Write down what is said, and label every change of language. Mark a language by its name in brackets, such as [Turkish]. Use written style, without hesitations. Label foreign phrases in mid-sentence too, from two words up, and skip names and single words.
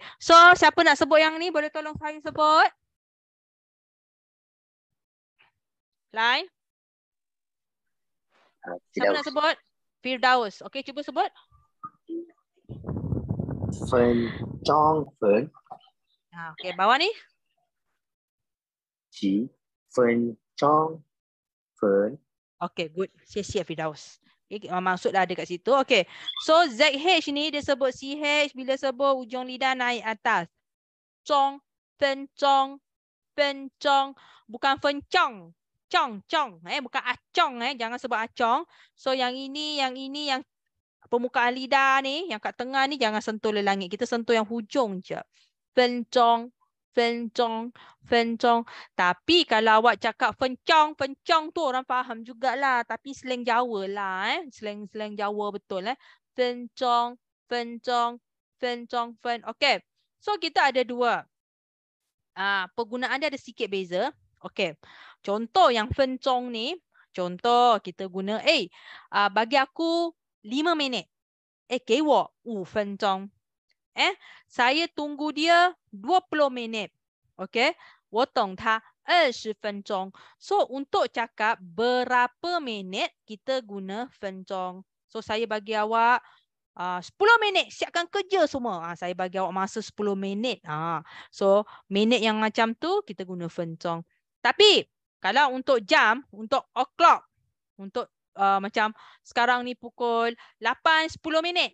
[Malay] So, siapa nak sebut yang ni? Boleh tolong saya sebut? Lain? Siapa nak sebut? Firdaus. Okay, cuba sebut. [Chinese] 分钟分 [Malay] Okey, bawah ni. [Chinese] 几分钟分 [Malay] Okey, good. Siap Firdaus. Okay, maksud dah ada kat situ. Okey. So ZH ni dia sebut CH bila sebut ujung lidah naik atas. [Chinese] 钟，分钟, [Malay] bukan [Chinese] fen chong. [Malay] Chong. Bukan acong jangan sebut acong. So yang ini yang permukaan lidah ni, yang kat tengah ni jangan sentuh le langit. Kita sentuh yang hujung je. [Chinese] 分钟. [Malay] Tapi kalau awak cakap fencong tu orang faham jugalah. Tapi slang Jawa lah. Slang Jawa betul. Fencong. Okey. So kita ada dua. Penggunaan dia ada sikit beza. Okey. Contoh yang fencong ni. Contoh kita guna bagi aku 5 minit. [Chinese] 给我5分钟。 [Malay] saya tunggu dia 20 minit. Okey, [Chinese] 我等他20分钟. [Malay] So untuk cakap berapa minit kita guna 分钟. So saya bagi awak 10 minit siapkan kerja semua. Saya bagi awak masa 10 minit. So minit yang macam tu kita guna 分钟. Tapi kalau untuk jam, untuk o'clock, untuk macam sekarang ni pukul 8.10 minit.